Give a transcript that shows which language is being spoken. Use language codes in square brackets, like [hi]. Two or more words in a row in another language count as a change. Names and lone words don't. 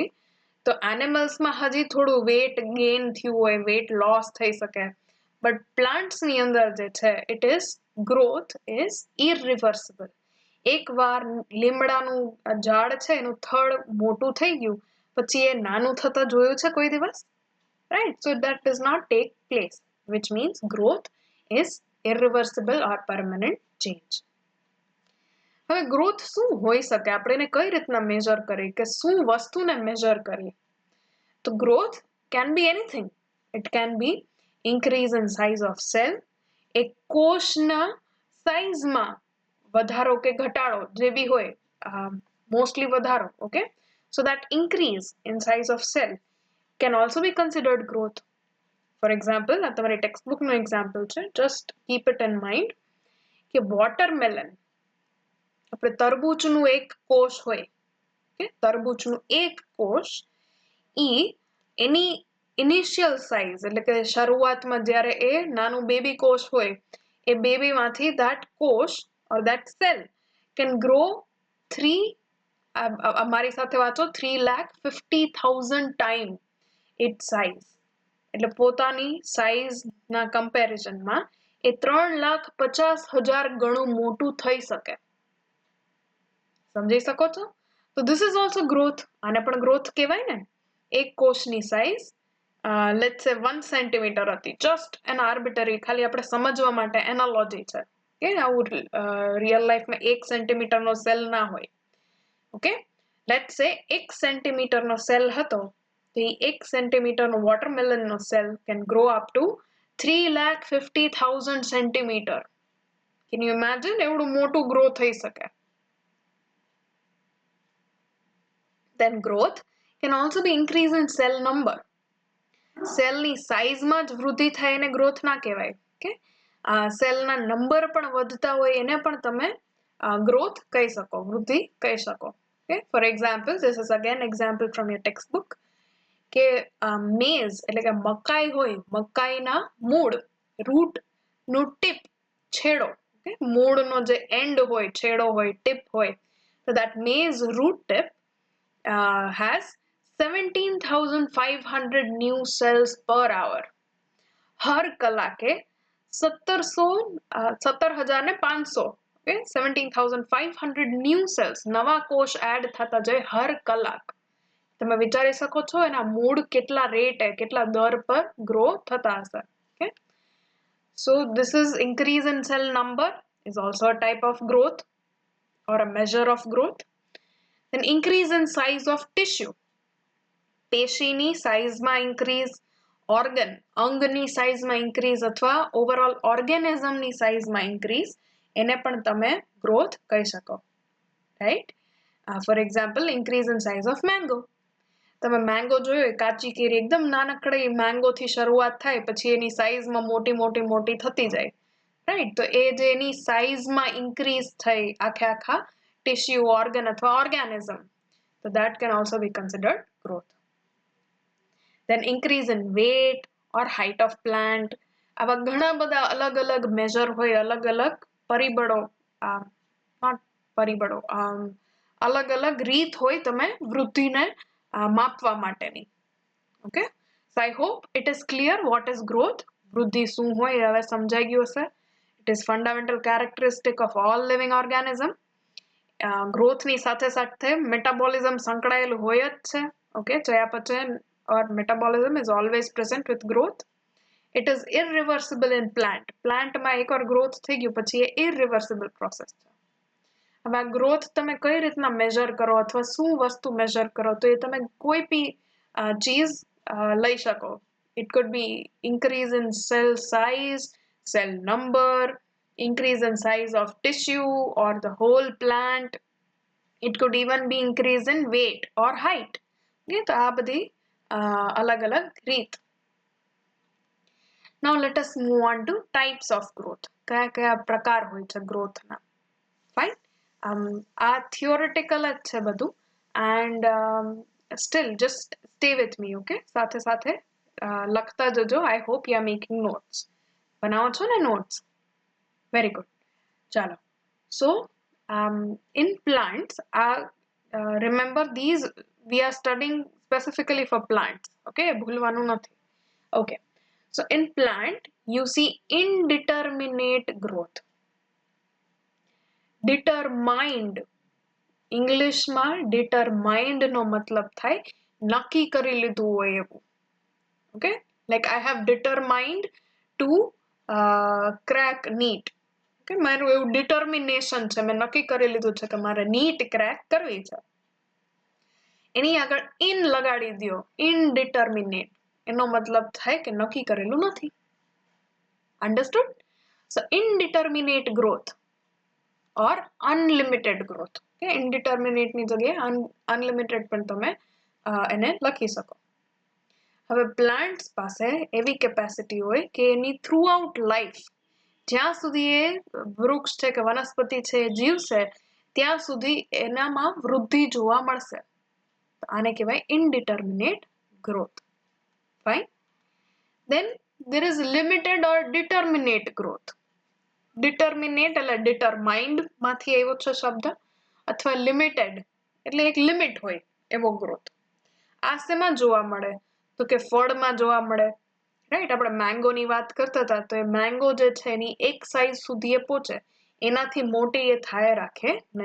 [gu] તો એનિમલ્સમાં હજી થોડું [en] weight gain [gu] થયું હોય, [en] weight loss [gu] થઈ શકે, બટ પ્લાન્ટ્સની અંદર જે છે [en] it is growth is irreversible. [gu] એકવાર લીમડાનું ઝાડ છે એનું થડ મોટું થઈ ગયું પછી એ નાનું થતા જોયું છે કોઈ દિવસ? [en] Right? So that does not take place, which means growth is irreversible or permanent change. [gu] હવે ગ્રોથ શું હોઈ શકે? આપણે એને કઈ રીતના મેજર કરીએ, કે શું વસ્તુને મેજર કરીએ? [en] તો ગ્રોથ can be anything. It can be increase in size of cell. [gu] એક કોષના સાઇઝમાં વધારો કે ઘટાડો જે બી હોય, મોસ્ટલી વધારો. [en] ઓકે, so that increase in size of cell can also be considered growth. For example, [gu] આ તમારી ટેક્સ્ટબુકનું એક્ઝામ્પલ છે, [en] just keep it in mind [gu] કે વોટરમેલન, આપણે તરબૂચનું એક કોષ હોય, કે તરબૂચનું એક કોષ, એની ઇનિશિયલ સાઇઝ એટલે કે શરૂઆતમાં જ્યારે એ નાનું બેબી કોષ હોય, એ બેબીમાંથી that કોષ [en] or that cell can grow 3, [gu] મારી સાથે વાંચો, 3,50,000 times its size. એટલે પોતાની સાઇઝના કમ્પેરિઝનમાં એ 3,50,000 ગણું મોટું થઈ શકે. સમજી શકો છો? તો [en] this is also growth. [gu] આને પણ ગ્રોથ કહેવાય ને. એક કોષની સાઇઝ [en] let's say [gu] 1 સેન્ટીમીટર હતી, [en] just an arbitrary, [gu] ખાલી આપણે સમજવા માટે એનાલોજી છે, કે આવું રિયલ લાઈફમાં 1 સેન્ટીમીટરનો સેલ ના હોય. ઓકે, [en] let's say [gu] 1 સેન્ટીમીટરનો સેલ હતો, તો એ 1 સેન્ટીમીટરનો વોટરમેલનનો સેલ [en] can grow up to 3,50,000 centimeter. can you imagine? [gu] એવડું મોટું ગ્રો થઈ શકે. [en] Then growth can also be increase in cell number. [gu] સેલની સાઇઝમાં જ વૃદ્ધિ થાય એને ગ્રોથ ના કહેવાય. ઓકે, સેલના નંબર પણ વધતા હોય એને પણ તમે ગ્રોથ કહી શકો, વૃદ્ધિ કહી શકો. ઓકે, [en] for example, this is again example from your textbook, [gu] કે મેઝ એટલે કે મકાઈ હોય, મકાઈના મૂળ, રૂટનું ટીપ, છેડો, ઓકે, મૂળનો જે એન્ડ હોય, છેડો હોય, ટીપ હોય, તો [en] that maize root tip has 17,500 new cells per hour. [gu] હર કલાકે 17,500, [en] okay, 17,500 new cells, [gu] નવા કોષ એડ થતા જાય હર કલાક. તમે વિચારી શકો છો એના મૂળ કેટલા રેટ, કેટલા દર પર ગ્રો થતા હશે. [en] Okay? So this is increase in cell number is also a type of growth or a measure of growth. Then increase in size of tissue. [gu] પેશીની સાઇઝમાં ઇન્ક્રીઝ, ઓર્ગન અંગની સાઇઝમાં ઇન્ક્રીઝ અથવા ઓવરઓલ ઓર્ગેનિઝમની સાઇઝમાં ઇન્ક્રીઝ, એને પણ તમે ગ્રોથ કહી શકો. [en] રાઈટ. for example increase in size of mango. [gu] તમે મેંગો જોયો, કાચી કેરી એકદમ નાનકડી મેંગોથી શરૂઆત થાય, પછી એની સાઇઝમાં મોટી મોટી મોટી થતી જાય. રાઈટ. તો એ જે એની સાઇઝમાં ઇન્ક્રીઝ થઈ આખા ટિશ્યુ, ઓર્ગન અથવા ઓર્ગેનિઝમ, તો [en] that can also be considered growth. Then increase in weight or height of plant. [gu] આવા ઘણા બધા અલગ અલગ મેજર હોય, અલગ અલગ પરિબળો, અલગ અલગ રીત હોય તમે વૃદ્ધિને માપવા માટેની. [en] okay, so I hope it is clear what is growth. [gu] વૃદ્ધિ શું હોય એ હવે સમજાઈ ગયું હશે. [en] it is fundamental characteristic of all living organism. [gu] ગ્રોથની સાથે સાથે મેટાબોલિઝમ સંકળાયેલું હોય જ છે. [en] ઓકે, ચયાપચય or metabolism is always present with growth. It is irreversible in plant. [gu] Plant માં એકવાર growth થઈ ગયું પછી એ [en] irreversible process [gu] છે. હવે આ growth તમે કઈ રીતના measure કરો અથવા શું વસ્તુ measure કરો, તો એ તમે કોઈ બી ચીજ લઈ શકો. [en] It could be increase in cell size, cell number, increase in size of tissue or the whole plant. It could even be increase in weight or height. [gu] Okay, તો આ બધી અલગ અલગ રીત. [en] Now let us move on to types of growth. [gu] કયા કયા પ્રકાર હોય છે ગ્રોથના. ફાઇન. આ theoretical જ છે બધું, [en] and still just stay with me. [gu] Okay, સાથે સાથે લખતા જજો. [en] I hope you are making notes. [gu] બનાવો છો ને notes? [en] Very good. [gu] ચાલો. [en] So in plants, remember these we are studying specifically for plants. [gu] Okay, ભૂલવાનું નથી. [en] Okay, so in plant you see indeterminate growth. [gu] Determined, English માં determined નો મતલબ થાય નક્કી કરી લીધું હોય એવું. [en] Okay, like I have determined to crack NEET. [gu] Okay, મારું એવું determination છે, મેં નક્કી કરી લીધું છે કે મારે NEET crack કરવી છે. એની આગળ in લગાડી દો, indeterminate, એનો મતલબ થાય કે નક્કી કરેલું નથી. [en] Understood? So indeterminate growth or unlimited growth. [gu] Okay, indeterminate ની જગ્યાએ unlimited પણ તમે એને લખી શકો. હવે પ્લાન્ટ્સ પાસે એવી કેપેસિટી હોય કે એની [en] throughout life, [gu] જ્યાં સુધી એ વૃક્ષ છે કે વનસ્પતિ છે એ જીવશે ત્યાં સુધી એનામાં વૃદ્ધિ જોવા મળશે. આને કહેવાય [en] indeterminate growth. Fine. Then there is limited or determinate growth. [gu] Determinate એટલે determined માંથી આવ્યો છે શબ્દ, અથવા limited એટલે એક લિમિટ હોય એવો ગ્રોથ. આ શેમાં જોવા મળે? તો કે ફળમાં જોવા મળે. રાઈટ, આપણે મેંગોની વાત કરતા હતા, તો એ મેંગો જે છે એની એક સાઈઝ સુધી એ પહોંચે, એનાથી મોટી એ થાય રાખે નહીં.